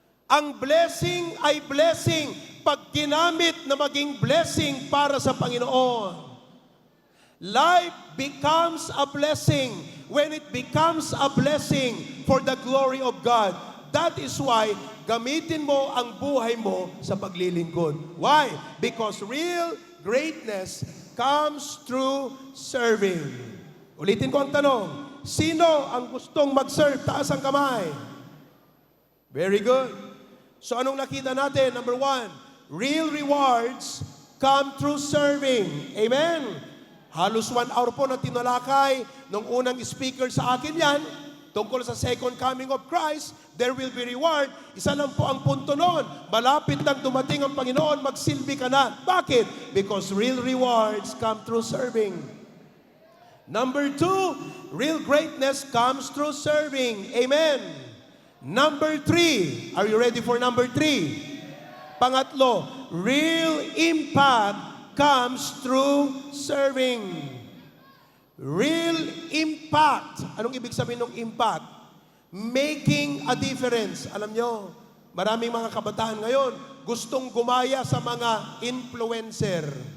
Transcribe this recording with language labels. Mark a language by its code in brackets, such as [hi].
[tl] Ang blessing ay blessing pag ginamit na maging blessing para sa Panginoon. [en] Life becomes a blessing when it becomes a blessing for the glory of God. That is why [tl] gamitin mo ang buhay mo sa paglilingkod. [en] Why? Because real greatness comes through serving. [tl] Ulitin ko ang tanong, sino ang gustong mag-serve? Taas ang kamay. [en] Very good. [tl] So anong nakita natin? [en] Number 1, real rewards come through serving. [tl] Amen? Halos 1 hour po na tinalakay nung unang speaker sa akin yan, tungkol sa [en] second coming of Christ, there will be reward. [tl] Isa lang po ang punto noon. Malapit nang dumating ang Panginoon, magsilbi ka na. Bakit? [en] Because real rewards come through serving. Number 2, real greatness comes through serving. Amen. Number 3, are you ready for number 3? [tl] Pangatlo, [en] real impact comes through serving. Real impact. [tl] Anong ibig sabihin ng impact? [en] Making a difference. [tl] Alam nyo, maraming mga kabataan ngayon gustong gumaya sa mga influencer.